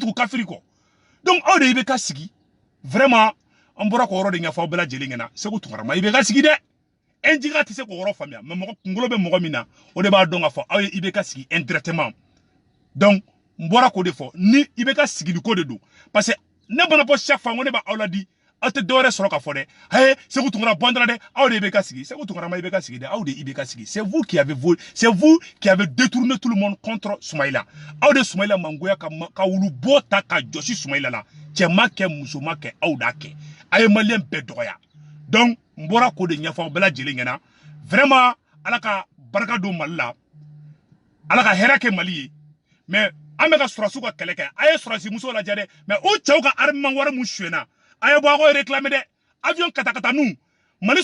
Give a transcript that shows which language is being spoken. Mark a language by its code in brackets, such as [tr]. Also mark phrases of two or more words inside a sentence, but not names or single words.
[bm] tugu kafiri kɔ donc aw de IBK sigi vraiment an bɔra k'o yɔrɔ de ɲɛfɔ aw bɛɛ lajɛlen ɲɛna Segu Tunkara ma IBK sigi dɛ NJK tɛ se k'o yɔrɔ faamuya mais mɔgɔ kunkolo bɛ mɔgɔ min na o de b'a dɔn k'a fɔ aw ye IBK sigi indirectement donc n bɔra k'o de fɔ ni IBK sigili ko de don parce que ne mana bɔ [fr] chaque fois [bm] ko ne b'a aw ladi aw tɛ dɔwɛrɛ sɔrɔ k'a fɔ dɛ hey Segu Tunkara bɔndara dɛ aw de IBK sigi Segu Tunkara ma IBK sigi dɛ aw de IBK sigi [fr] c'est vous qui avez détourné tout le monde contre Soumaïla [bm] aw de Soumaïla mangoya ka wulu bɔ ta ka jɔsi Soumaïla la cɛ ma kɛ muso ma kɛ aw d'a kɛ a ye maliyɛn bɛɛ dɔgɔya donc n bɔra k'o de ɲɛfɔ aw bɛɛ lajɛlen ɲɛna vraiment ala ka barika don Mali la ala ka hɛrɛ kɛ Mali ye mais an bɛ ka surasiw ka kɛlɛ kɛ a ye surasi musow lajɛ dɛ mais o cɛw ka armement wari mun suɲɛna a ye bɔ a k'o réclamer dɛ avion katakataniw Mali